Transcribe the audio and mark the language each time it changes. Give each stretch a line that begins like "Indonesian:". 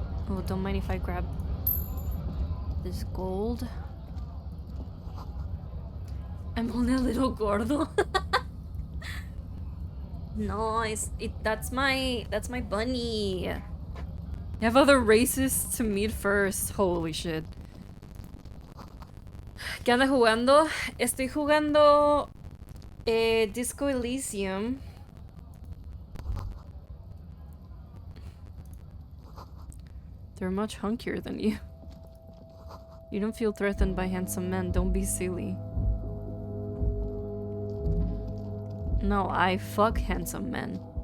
English: Oh, don't mind if I grab this gold. I'm only a little gordo. No, that's my bunny. I have other races to meet first. Holy shit.
Spanish: ¿Qué anda jugando? Estoy jugando Disco Elysium.
English: They're much hunkier than you. You don't feel threatened by handsome men. Don't be silly. No, I fuck handsome men.